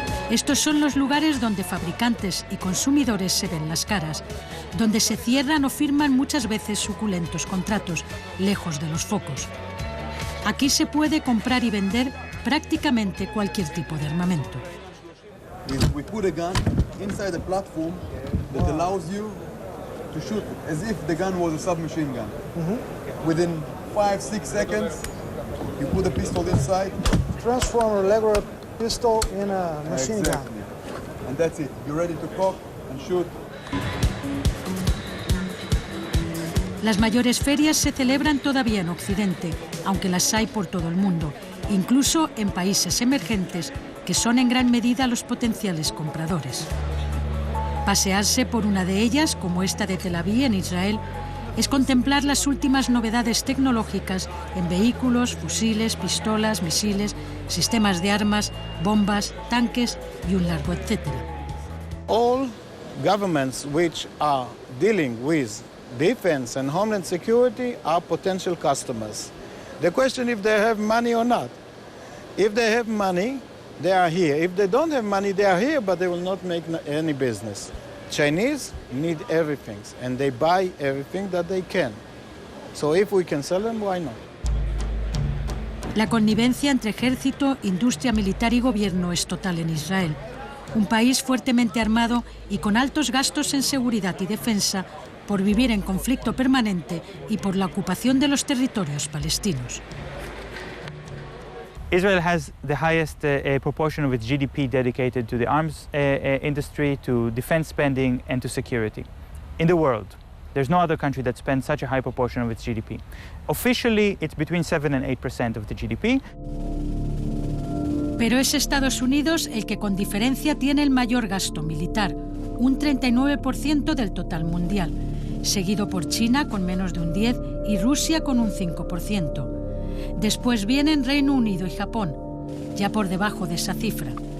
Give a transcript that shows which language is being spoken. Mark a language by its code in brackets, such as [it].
[es] Estos son los lugares donde fabricantes y consumidores se ven las caras, donde se cierran o firman muchas veces suculentos contratos, lejos de los focos. Aquí se puede comprar y vender prácticamente cualquier tipo de armamento. [en] We put a gun inside the platform that allows you to shoot as if the gun was a submachine gun. Within 5-6 seconds, you put the pistol inside. Transform a regular pistol in a machine gun. And that's it. You're ready to cock and shoot. [es] Las mayores ferias se celebran todavía en Occidente, aunque las hay por todo el mundo, incluso en países emergentes que son en gran medida los potenciales compradores. Pasearse por una de ellas, como esta de Tel Aviv, en Israel, es contemplar las últimas novedades tecnológicas en vehículos, fusiles, pistolas, misiles, sistemas de armas, bombas, tanques y un largo etcétera. [en] All governments which are dealing with defense and homeland security are potential customers. The question if they have money or not. If they have money, they are here. If they don't have money, they are here, but they will not make any business. Chinese need everything, and they buy everything that they can. So if we can sell them, why not? [es] La connivencia entre ejército, industria militar y gobierno es total en Israel, un país fuertemente armado y con altos gastos en seguridad y defensa por vivir en conflicto permanente y por la ocupación de los territorios palestinos. [en] Israel has the highest proportion of its GDP dedicated to the arms industry, to defense spending and to security in the world. There's no other country that spends such a high proportion of its GDP. Officially, it's between 7 and 8% of the GDP. [es] Pero es Estados Unidos el que con diferencia tiene el mayor gasto militar, un 39% del total mundial, seguido por China con menos de un 10% y Rusia con un 5%. Después vienen Reino Unido y Japón, ya por debajo de esa cifra.